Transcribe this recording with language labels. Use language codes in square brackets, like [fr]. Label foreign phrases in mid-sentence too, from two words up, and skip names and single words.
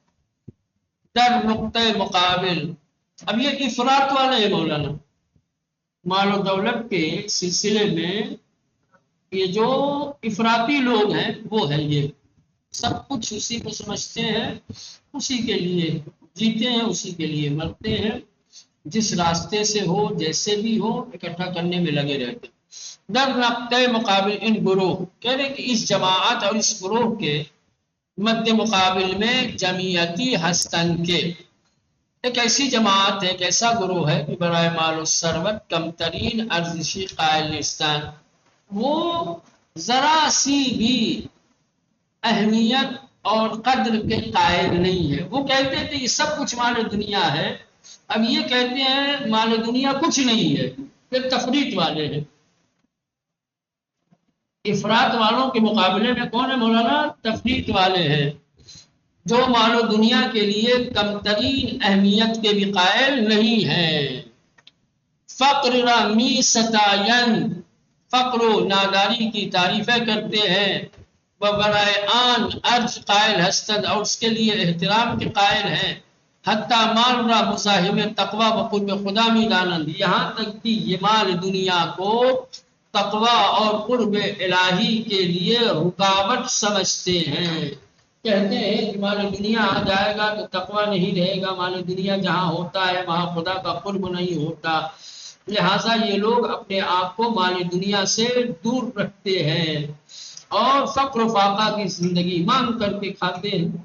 [fa] در نقطۂ مقابل، [ur] اب یہ افراط والے ہیں مولانا، مال و دولت کے سلسلے میں یہ جو افراطی لوگ ہیں وہ ہیں، یہ سب کچھ اسی کو سمجھتے ہیں، اسی کے لیے جیتے ہیں، اسی کے لیے مرتے ہیں، جس راستے سے ہو جیسے بھی ہو اکٹھا کرنے میں لگے رہتے ہیں۔ [fa] در نقطۂ مقابل ان گروہ، [ur] کہہ رہے کہ اس جماعت اور اس گروہ کے مد مقابل میں [fa] جمعیتی ہستن کے، [ur] ایک ایسی جماعت ہے، ایک ایسا گروہ ہے کہ [fa] برائے مال و ثروت کم ترین ارزشی قائل نیستان، [ur] وہ ذرا سی بھی اہمیت اور قدر کے قائل نہیں ہے۔ وہ کہتے تھے یہ سب کچھ مال دنیا ہے، اب یہ کہتے ہیں مال دنیا کچھ نہیں ہے، پھر تفریط والے ہیں۔ افراط والوں کے مقابلے میں کون ہے مولانا؟ تفریط والے ہیں، جو مال و دنیا کے لیے کم ترین اہمیت کے بھی قائل نہیں ہیں۔ [fa] فقر را می ستائن، [ur] فقر و ناداری کی تعریفیں کرتے ہیں، [fa] وہ برائے آن ارج قائل ہستند، [ur] اور اس کے لیے احترام کے قائل [fa] ہیں، حتیٰ مال را مزاحم تقوی و قرب خدا می دانند، [ur] یہاں تک کہ یہ مال دنیا کو تقوی اور قرب الہی کے لیے رکاوٹ سمجھتے ہیں، کہتے ہیں کہ مال دنیا آ جائے گا تو تقوی نہیں رہے گا، مال دنیا جہاں ہوتا ہے وہاں خدا کا قرب نہیں ہوتا، لہٰذا یہ لوگ اپنے آپ کو مال دنیا سے دور رکھتے ہیں اور فقر و فاقہ کی زندگی مانگ کر کے کھاتے ہیں۔